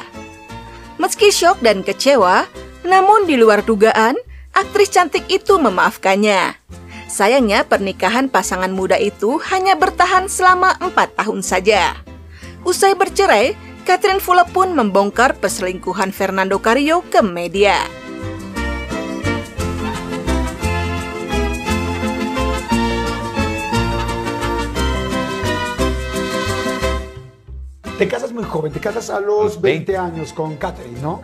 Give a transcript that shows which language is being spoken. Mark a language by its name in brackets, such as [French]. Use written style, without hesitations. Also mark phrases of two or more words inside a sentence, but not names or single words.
[Indonesian] Meski syok dan kecewa, namun di luar dugaan, aktris cantik itu memaafkannya. Sayangnya pernikahan pasangan muda itu hanya bertahan selama 4 tahun saja. Usai bercerai, Catherine Fulop pun membongkar perselingkuhan Fernando Carrillo ke media. [Spanish] Te casas muy joven, te casas a los 20 años con Catherine, ¿no?